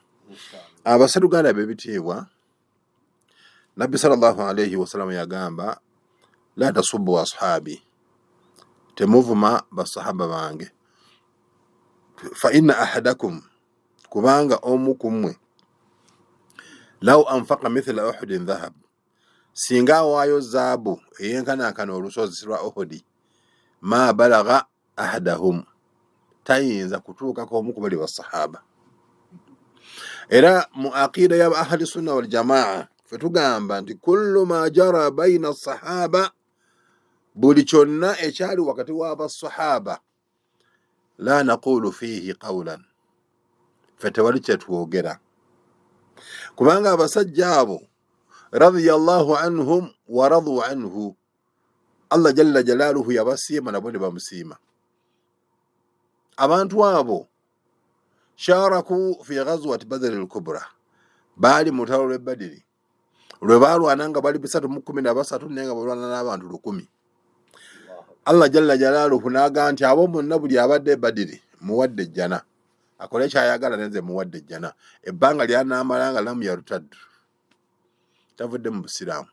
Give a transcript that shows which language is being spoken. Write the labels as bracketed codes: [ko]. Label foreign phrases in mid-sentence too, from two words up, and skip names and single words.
[lg] Abaseruganda b'ebitiibwa, Nabbi [ar] صلى الله عليه وسلم [lg] yagamba [ar] لا تسبوا أصحابي, [lg] temuvuma basahaba bange, [ar] فإن أحدكم, [lg] kubanga omu ku mmwe [ar] لو أنفق مثل أحد ذهب, [lg] singa awaayo zaabu eyenkanankana olusozi lwa Uhudi, [ar] ما بلغ أحدهم, [lg] tayinza kutuukako omu ku bali basahaba. Era mu [ar] aqiida ya أهل السنة والجماعة [lg] fetugamba nti [ar] كل ما جرى بين الصحابة, [lg] buli kyonna ekyali wakati w'abasahaba, [ar] لا نقول فيه قولا, [lg] fetewali kyetwogera, kubanga abasajja abo [ar] رضي الله عنهم ورضوا عنه, الله جل جلاله [lg] yabasiima nabo ne bamusiima. Abantu abo [ar] شاركوا في غزوة بدر الكبرى, [lg] baali mu lutalo lw'e Badiri lwe baalwana nga bali 313 naye nga balwana n'abantu 1,000. [ar] الله جل جلاله [lg] n'agamba nti abo bonna buli abadde e Badiri muwadde ejjana, akole kyayagala nenze muwadde ejjana. Ebbanga lyanaamala nga [ar] لم يرتد, [lg] tavudde mu busiraamu.